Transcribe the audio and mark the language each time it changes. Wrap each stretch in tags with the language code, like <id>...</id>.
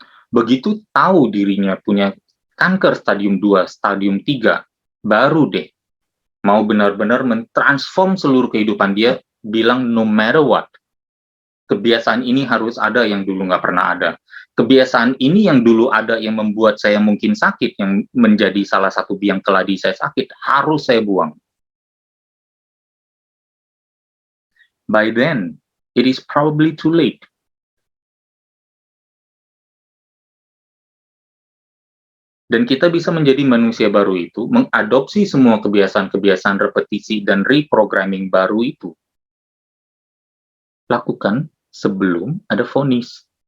<id>Begitu tahu dirinya punya kanker stadium 2, stadium 3, baru deh mau benar-benar mentransform seluruh kehidupan dia, bilang</id> <en>no matter what,</en> <id>kebiasaan ini harus ada yang dulu nggak pernah ada. Kebiasaan ini yang dulu ada yang membuat saya mungkin sakit, yang menjadi salah satu biang keladi saya sakit, harus saya buang.</id> <en>By then, it is probably too late.</en> <id>Dan kita bisa menjadi manusia baru itu, mengadopsi semua kebiasaan-kebiasaan repetisi dan reprogramming baru itu. Lakukan sebelum ada vonis.</id>